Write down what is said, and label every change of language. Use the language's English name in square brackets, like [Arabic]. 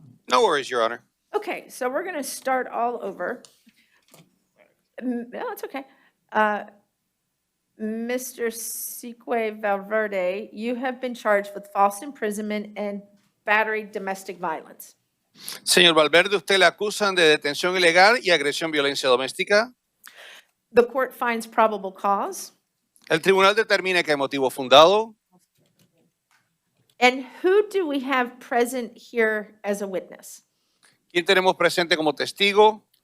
[English] No worries, Your Honor. Okay, so we're going to start all over. No, it's okay. Mr. Sique Valverde, you have been charged with false imprisonment and battery domestic violence. [Spanish] Señor Valverde, usted le acusan de detención ilegal y agresión violencia doméstica. [English] The court finds probable cause. [Spanish] El tribunal determina que hay motivo fundado. [English] And who do we have present here as a witness? [Spanish] ¿Quién tenemos presente como testigo?